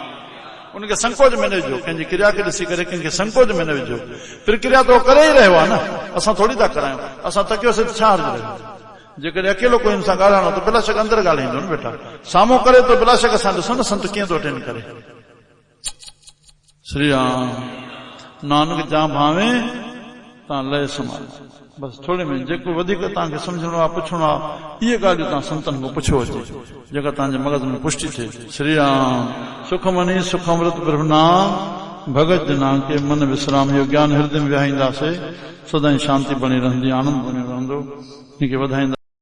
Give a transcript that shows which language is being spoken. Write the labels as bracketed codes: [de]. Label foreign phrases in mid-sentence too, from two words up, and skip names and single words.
[sd] उनखे संकोच में न विझो, कंहिंजी क्रिया खे ॾिसी करे कंहिंखे संकोच में न विझो। प्रक्रिया तो करे ई रहियो आहे न, असां थोरी था करायूं। असां तकियोसीं त छा अर्ज़ु रहियो? जेकॾहिं अकेलो कोई हिन सां ॻाल्हाइणो त बिला शक अंदरि ॻाल्हाईंदो न बेटा। साम्हूं करे तो बिला शक असां ॾिसो न संत कीअं थो अटेंड करे। श्री राम। नानक जा भावे तव्हां लय संभाल। बस थोड़े में जेको वधीक तव्हांखे सम्झणो आहे, पुछणो आहे, इहे ॻाल्हियूं तव्हां संतनि खां पुछो अचे, जेका तव्हांजे मगज़ में पुष्टि थिए। श्री राम। [pa] ਸੁਖਮਨੀ ਸੁਖਮ੍ਰਿਤ ਪ੍ਰਭੁ ਨਾਮ, ਭਗਤ ਜਨਾ ਕੇ ਮਨ ਬਿਸ੍ਰਾਮ। [sd] इहो ज्ञान हृदय में विहाईंदासीं, सदाई शांति बणी रहंदी, आनंद बणी रहंदो। इनखे वधाईंदा।